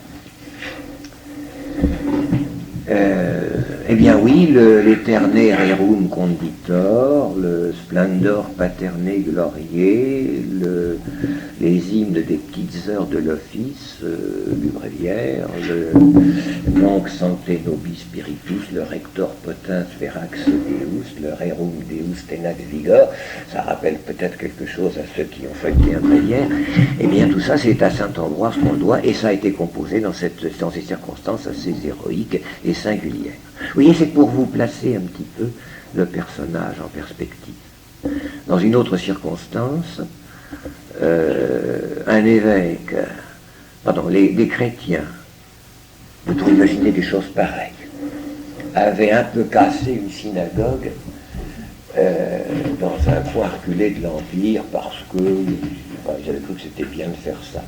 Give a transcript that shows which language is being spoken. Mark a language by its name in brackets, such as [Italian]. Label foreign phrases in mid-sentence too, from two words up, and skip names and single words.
[French] Eh bien oui, l'Eterne Rerum Conditor, le Splendor Paterne Gloriae, les hymnes des petites heures de l'office du bréviaire, le Nunc Sancte Nobis Spiritus, le Rector Potens Verax Deus, le Rerum Deus Tenax Vigor, ça rappelle peut-être quelque chose à ceux qui ont feuilleté un bréviaire. Eh bien tout ça c'est à Saint-Ambroise qu'on le doit, et ça a été composé dans ces circonstances assez héroïques et singulières. Vous voyez, c'est pour vous placer un petit peu le personnage en perspective. Dans une autre circonstance, un évêque, des chrétiens, vous pouvez imaginer des choses pareilles, avaient un peu cassé une synagogue dans un coin reculé de l'Empire parce que ils avaient cru que c'était bien de faire ça.